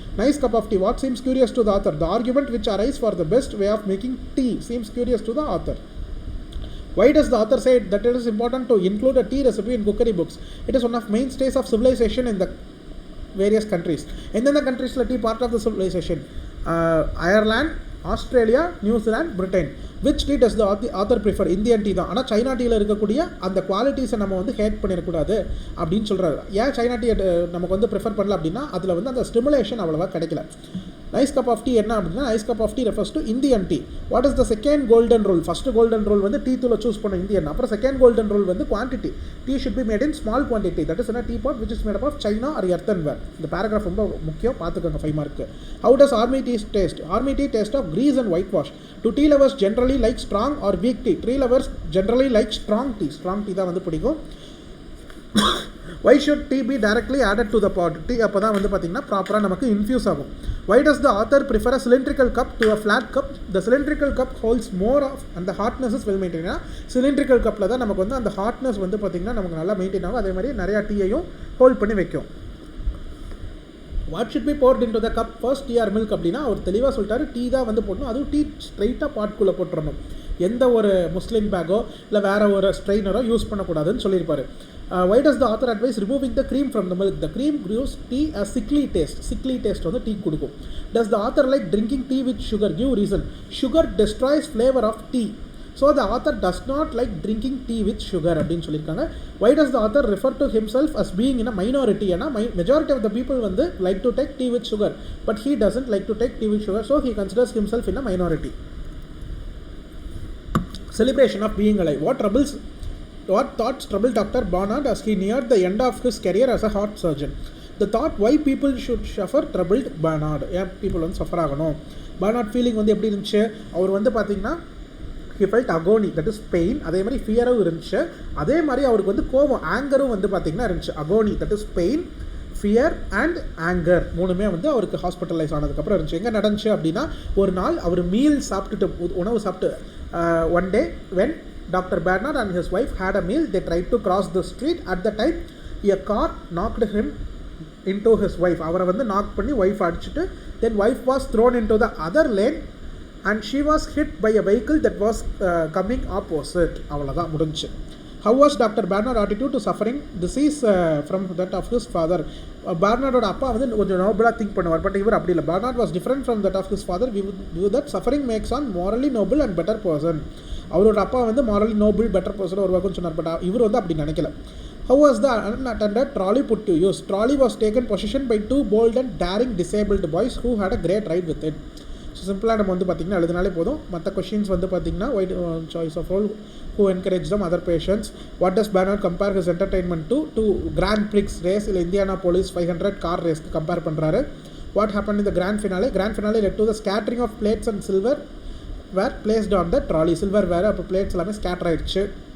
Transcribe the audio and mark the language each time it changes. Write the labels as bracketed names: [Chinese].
[English] Nice cup of tea. What seems curious to the author? The argument which arise for the best way of making tea seems curious to the author. Why does the author say that it is important to include a tea recipe in cookery books? It is one of mainstays of civilization in the various countries. [Tamil] எந்தெந்த கண்ட்ரீஸில் [English] Tea part of the civilisation? [Tamil] Ireland, Australia, New Zealand, Britain. [English] Which tea does the author prefer? [Tamil] Indian tea தான். ஆனால் China டீயில் இருக்கக்கூடிய அந்த குவாலிட்டிஸை நம்ம வந்து had பண்ணிடக்கூடாது அப்படின்னு சொல்கிறாரு. ஏன் சைனா டீ நமக்கு வந்து ப்ரிஃபர் பண்ணல அப்படின்னா அதில் வந்து அந்த ஸ்டிமுலேஷன் அவ்வளோவா கிடைக்கல. [English] nice cup of tea [Tamil] என்ன அப்படின்னா, [English] Nice cup of tea refers to Indian tea. What is the second golden rule? [Tamil] First golden rule வந்து டீ தூளை சூஸ் பண்ண இந்தியன். அப்புறம் செகண்ட் கோல்டன் ரூல் வந்து quantity. [English] Tea should be made in small quantity. That is teapot which is made of china or earthenware. [Tamil] இந்த paragraph ரொம்ப முக்கியம், பார்த்துக்கோங்க 5 mark. [English] How does army tea taste? Army tea taste of grease and whitewash. Do tea lovers generally like strong or weak tea? Tea lovers generally like strong tea. [Tamil] Strong tea தான் வந்து பிடிக்கும். [English] Why should tea be directly added to the pot? [Tamil] Tea அப்போ தான் வந்து பார்த்திங்கன்னா ப்ராப்பராக நமக்கு infuse ஆகும். [English] Why does the author prefer a cylindrical cup to a flat cup? The cylindrical cup holds more of and the hardness is well maintained. [Tamil] cylindrical cupல தான் நமக்கு வந்து அந்த ஹார்ட்னஸ் வந்து பார்த்திங்கன்னா நமக்கு நல்லா மெயின்டைன் ஆகும். அதே மாதிரி நிறையா டீயையும் ஹோல்ட் பண்ணி வைக்கும். [English] What should be poured into the cup? First tea or milk [Tamil] அப்படின்னா அவர் தெளிவாக சொல்லிட்டாரு, டீ தான் வந்து போடணும். அதுவும் டீ ஸ்ட்ரைட்டாக பாட்குள்ளே போட்டுறணும். எந்த ஒரு முஸ்லிம் பேக்கோ இல்லை வேறு ஒரு ஸ்ட்ரெயினரோ யூஸ் பண்ணக்கூடாதுன்னு சொல்லியிருப்பார். [English] Why does the author advise removing the cream from the milk? The cream gives tea a sickly taste. [Tamil] Sickly taste வந்து டீ கொடுக்கும். [English] Does the author like drinking tea with sugar? Give reason. Sugar destroys flavor of tea. So the author does not like drinking tea with sugar [Tamil] அப்படின்னு சொல்லியிருக்காங்க. [English] Why does the author refer to himself as being in a minority? ஏன்னா majority of the people வந்து like to take tea with sugar, but he doesn't like to take tea with sugar, so he considers himself in a minority. Celebration of being alive. What thoughts troubled Dr. Barnard as he neared the end of his career as a heart surgeon? The thought why people should suffer troubled Barnard. [Tamil] ஏன் people வந்து suffer ஆகணும்? Barnard feeling வந்து எப்படி இருந்துச்சு? அவர் வந்து பார்த்திங்கன்னா [English] he felt agony, that is pain. [Tamil] அதே மாதிரி ஃபியரும் இருந்துச்சு. அதே மாதிரி அவருக்கு வந்து கோபம், ஆங்கரும் வந்து பார்த்திங்கன்னா இருந்துச்சு. [English] agony, that is pain, [Tamil] fear and anchor மூணுமே வந்து அவருக்கு ஹாஸ்பிட்டலைஸ் ஆனதுக்கப்புறம் இருந்துச்சு. எங்கே நடந்துச்சு அப்படின்னா, ஒரு நாள் அவர் மீல் சாப்பிட்டுட்டு உணவு சாப்பிட்டு [English] One day when Dr. Barnard and his wife had a meal, they tried to cross the street. At the time a car knocked him into his wife. [Tamil] அவரை வந்து நாக் பண்ணி ஒய்ஃப் அடிச்சுட்டு [English] then wife was thrown into the other lane and she was hit by a vehicle that was coming opposite. [Tamil] அவ்வளோதான் முடிஞ்சு. [English] How was Dr. Barnard attitude to suffering? This is from that of his father. [Tamil] Barnardோட அப்பா வந்து கொஞ்சம் நோபலாக think பண்ணுவார், but இவர் அப்படி இல்லை. [English] Barnard was different from that of his father. View that suffering makes one morally noble and better person. [Tamil] அவரோட அப்பா வந்து morally noble, better person உருவாக்குன்னு சொன்னார், பட் இவர் வந்து அப்படி நினைக்கல. [English] How was the unattended trolley put to use? Trolley was taken possession by 2 bold and daring disabled boys who had a great ride with it. [Tamil] So சிம்பிளாக நம்ம வந்து பார்த்திங்கன்னா எழுதினாலே போதும். மற்ற கொஷின்ஸ் வந்து பார்த்திங்கன்னா [English] Wide choice of role, who encouraged them, other patients. What does Barnard compare his entertainment to Grand Prix race இல்லை Indianapolis 500 [Tamil] car ரேஸ்க்கு compare பண்ணுறாரு. [English] What happened in the grand finale? Grand finale led to the scattering of plates and silver were placed on the trolley. [Tamil] Silver வேறு, அப்போ plates எல்லாமே scatter ஆயிடுச்சு.